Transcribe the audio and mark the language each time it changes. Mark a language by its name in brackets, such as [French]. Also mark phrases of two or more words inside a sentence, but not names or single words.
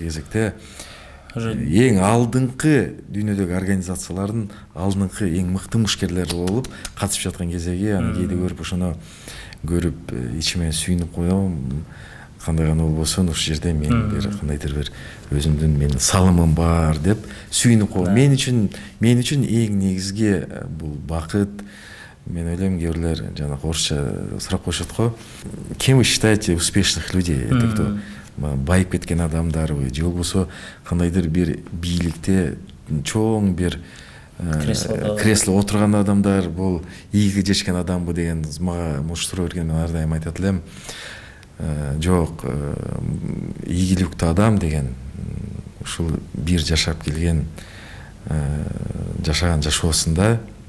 [Kyrgyz] кезекте эң алдыңкы дүйнөдөгү организациялардын алдыңкы эң мыкты мушкерлери болуп катышып жаткан кезеги аны кээде көрүп ошону көрүп ичиме сүйүнүп коем кандай гана болбосун ушул жерде мен бир кандайдыр бир өзүмдүн менин салымым бар деп сүйүнүп коем мен үчүн эң негизги бул бакыт мен ойлойм кээ бирлер жанагы орусча сурап коюшат го [Russian] кем вы считаете успешных людей это кто [Kyrgyz] байып кеткен адамдарбы же болбосо кандайдыр бир бийликте чоң бир кресло отурган адамдар бул ийгиге жетишкен адамбы деген мага мушу суроо берген мен ар дайым айтат элем жок ийгиликтүү адам деген ушул бир жашап келген жашаган жашоосунда